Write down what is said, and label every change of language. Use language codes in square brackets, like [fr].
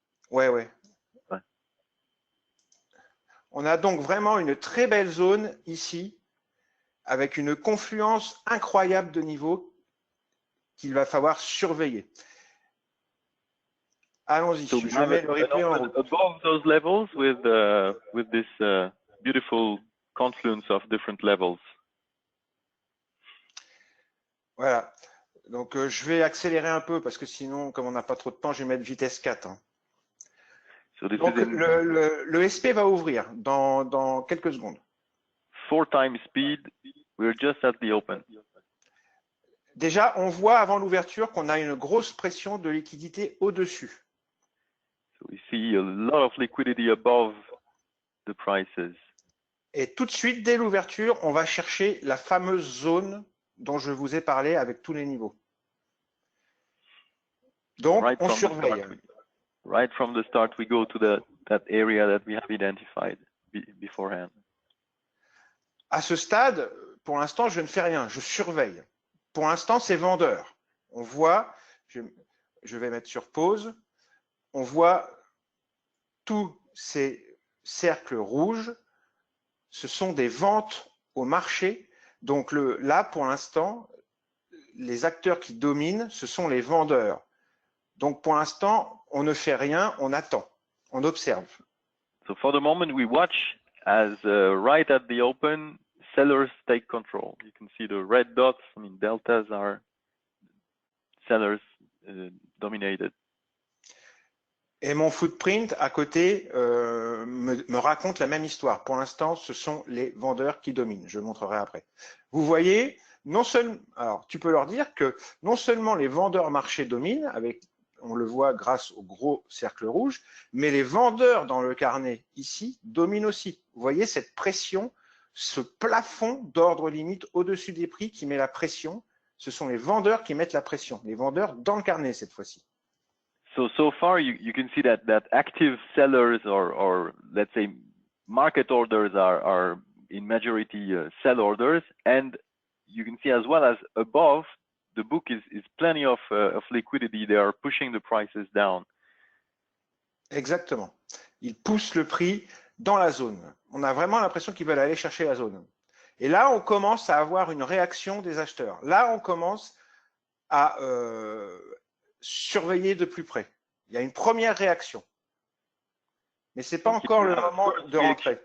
[fr] Ouais. On a donc vraiment une très belle zone ici, avec une confluence incroyable de niveaux qu'il va falloir surveiller. Allons-y, [en] So [fr] je mets le replay en route. [en] Above those levels with this beautiful confluence of different levels. [fr] Voilà. Donc, je vais accélérer un peu parce que sinon, comme on n'a pas trop de temps, je vais mettre vitesse 4. Hein. [en] So [fr] Donc, le SP va ouvrir dans quelques secondes. [en] 4 times speed, we're just at the open. [fr] Déjà, on voit avant l'ouverture qu'on a une grosse pression de liquidité au-dessus. [en] So we see a lot of liquidity above the prices. [fr] Et tout de suite, dès l'ouverture, on va chercher la fameuse zone dont je vous ai parlé avec tous les niveaux. Donc, on surveille. [en] Right from the start, we go to that area that we have identified beforehand. [fr] À ce stade, pour l'instant, je ne fais rien, je surveille. Pour l'instant, c'est vendeur. On voit, je vais mettre sur pause, on voit tous ces cercles rouges, ce sont des ventes au marché. Donc là, pour l'instant, les acteurs qui dominent, ce sont les vendeurs. Donc pour l'instant, on ne fait rien, on attend, on observe. [en] So for the moment, we watch as right at the open, sellers take control. You can see the red dots, I mean deltas are sellers dominated. [fr] Et mon footprint à côté me raconte la même histoire. Pour l'instant, ce sont les vendeurs qui dominent. Je montrerai après. Vous voyez, non seulement, alors tu peux leur dire que non seulement les vendeurs marché dominent, on le voit grâce au gros cercle rouge, mais les vendeurs dans le carnet ici dominent aussi. Vous voyez cette pression, ce plafond d'ordre limite au-dessus des prix qui met la pression. Ce sont les vendeurs qui mettent la pression, les vendeurs dans le carnet cette fois-ci. [en] So far, you can see that active sellers or let's say market orders are in majority sell orders, and you can see as well as above the book is plenty of liquidity. They are pushing the prices down. [fr] Exactement. Ils poussent le prix dans la zone. On a vraiment l'impression qu'ils veulent aller chercher la zone. Et là, on commence à avoir une réaction des acheteurs. Là, on commence à surveiller de plus près. Il y a une première réaction. Mais ce n'est pas encore le moment de rentrer.